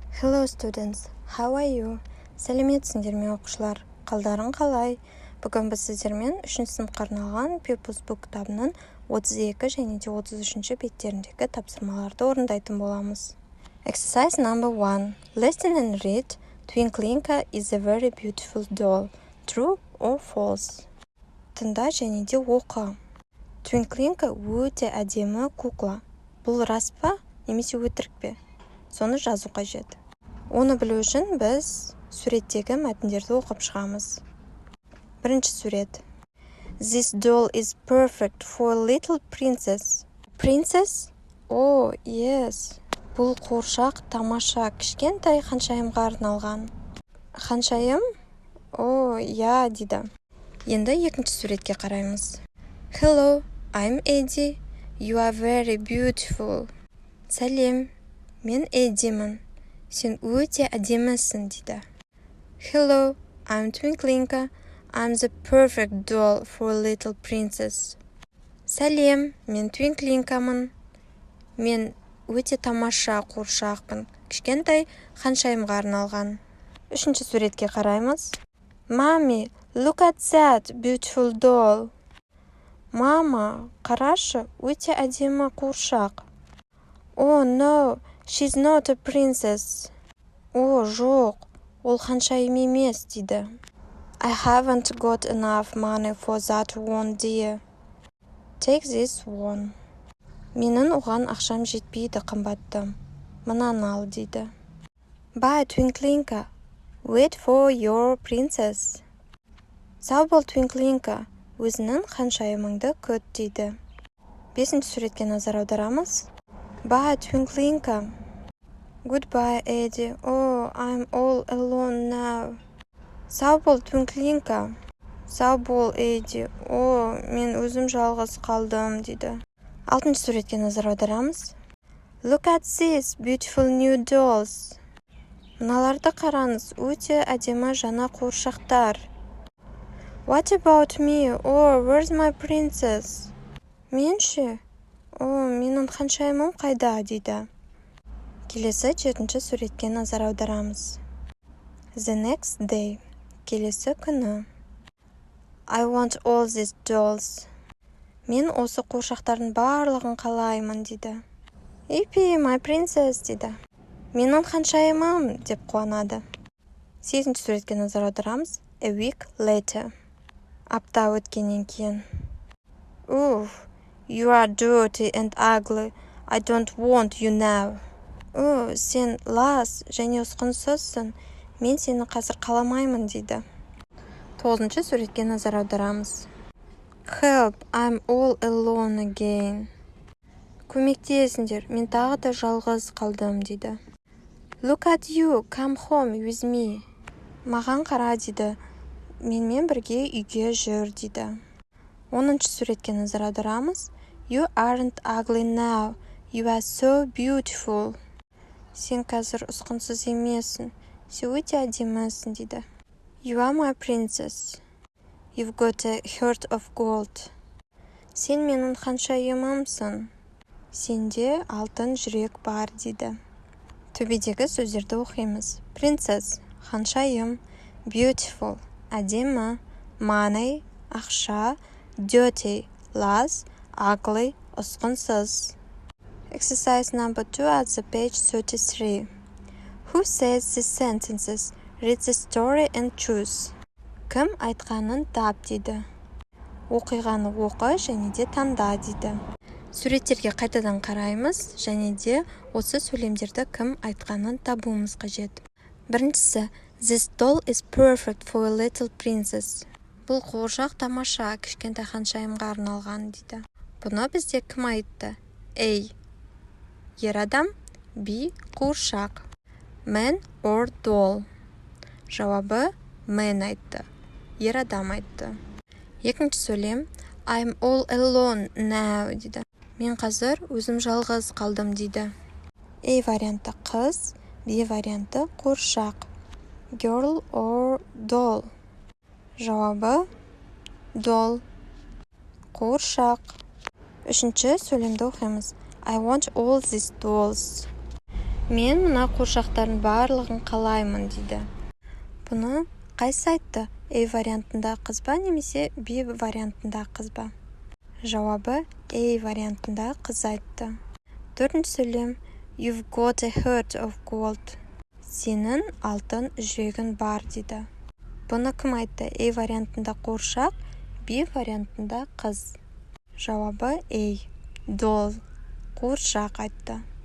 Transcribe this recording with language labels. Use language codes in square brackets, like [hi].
[en] Hello students, how are you? [kk] Сәлеметсіңдер ме оқушылар? Қалдарың қалай? Бүгін біз сіздермен 3-ші сыныпқа арналған People's Book кітабының 32 және де 33-ші беттеріндегі тапсырмаларды орындайтын боламыз. [en] Exercise number 1. Listen and read. Twinklinka is a very beautiful doll. True or false? [kk] Тыңда және де оқы. Twinklinka өте әдемі кукла. Бұл рас па немесе өтірік пе? Соны жазу қажет. Оны білу үшін біз суреттегі мәтіндерді оқып шығамыз. Бірінші сурет. [en] This doll is perfect for a little princess. Princess? Oh, yes. [kk] Бұл қуыршақ тамаша, кішкентай ханшайымға арналған. Ханшайым? О, я, дейді. Енді екінші суретке қараймыз. [en] Hello, I'm Eddie. You are very beautiful. [kk] Сәлем, мен Эддимін. Сен өте әдемісің, дейді. [en] Hello, I'm Twinklinka. I'm the perfect doll for a little princess. [kk] Сәлем, мен Твинклинкамын. Мен өте тамаша қуыршақпын. Кішкентай ханшайымға арналған. Үшінші суретке қараймыз. [en] Mommy, look at that beautiful doll. [kk] Мама, қарашы, өте әдемі қуыршақ. [en] Oh no, she's not a princess. [kk] О, жоқ, ол ханшайым емес, дейді. [en] I haven't got enough money for that one, dear. Take this one. [kk] Менің оған ақшам жетпейді, қымбаттым. Мынаны ал, дейді. [en] Bye, Twinklinka. Wait for your princess. [kk] Сау бол, Twinklinka. Өзінің ханшайымыңды күт, дейді. Бесінші суретке назар аударамыз. [en] Bye, Twinklinka. Goodbye, Eddie. Oh, I'm all alone now. [kk] Сау бол, Twinklinka. Сау бол, Эдди. О, мен өзім жалғыз қалдым, дейді. Алтыншы суретке назар аударамыз. [en] Look at these beautiful new dolls. [kk] Мыналарды қараңыз, өте әдемі жаңа қуыршақтар. [en] What about me? Oh, where's my princess? [kk] Мен ше? О, менің ханшайымым қайда, дейді. Келесі жетінші суретке назар аударамыз. [en] The next day. [kk] Келесі күні. [en] I want all these dolls. [kk] Мен осы қуыршақтардың барлығын қалаймын, дейді. Ипи, [en] my princess, [kk] дейді. Менің ханшайымым, деп қуанады. Сегізінші суретке назар аударамыз. [en] A week later. [kk] Апта өткеннен кейін. [en] Уф, you are dirty and ugly. I don't want you now. [kk] О, сен лас және ұсқынсызсың. Мен сені қазір қаламаймын, дейді. Тоғызыншы суретке назар аударамыз. [en] Help, I'm all alone again. [kk] Көмектесіңдер, мен тағы да жалғыз қалдым, дейді. [en] Look at you, come home with me. [kk] Маған қара, дейді. Менімен бірге үйге жүр, дейді. 10-шы суретке назар аударамыз. [en] You aren't ugly now. You are so beautiful. [kk] Сен қазір ұсқынсыз емессің. Сен өте әдемісің, дейді. [en] You are my princess. You've got a heart of gold. [kk] Сен менің ханшайымымсың. Сенде алтын жүрек бар, дейді. Төбедегі сөздерді оқимыз. Princess, ханшайым. Beautiful, әдемі. Money, ақша. Dirty, лас. Ugly, ұсқынсыз. [en] Exercise number 2 at the page 33. Who says these sentences? Read the story and choose. [kk] Кім айтқанын тап, дейді. Оқиғаны оқы және де таңда, дейді. Суреттерге қайтадан қараймыз және де осы сөйлемдерді кім айтқанын табуымыз қажет. Біріншісі, [en] This doll is perfect for a little princess. [kk] Бұл қуыршақ тамаша, кішкентай ханшайымға арналған, дейді. Бұны бізде кім айтты? A. Ер адам. B. Қуыршақ. [en] Man or doll. [kk] Жауабы man айтты. Ер адам айтты. Екінші сөйлем. [en] I'm all alone now, дейді. [kk] Мен қазір өзім жалғыз қалдым, дейді. A варианты қыз, B варианты қуыршақ. [en] Girl or doll. [kk] Жауабы doll. Қуыршақ. Үшінші сөйлемді оқимыз. [en] I want all these dolls. [kk] Мен мына қуыршақтардың барлығын қалаймын дейді. Бұны қайсы айтты? A вариантында қыз ба немесе B вариантында қыз ба? Жауабы A вариантында қыз айтты. Төртінші сөйлем. [en] You've got a heart of gold. [kk] Сенің алтын жүрегің бар дейді. Бұны кім айтты? A вариантында қуыршақ, B вариантында қыз. Жауабы A. Doll. Қуыршақ айтты.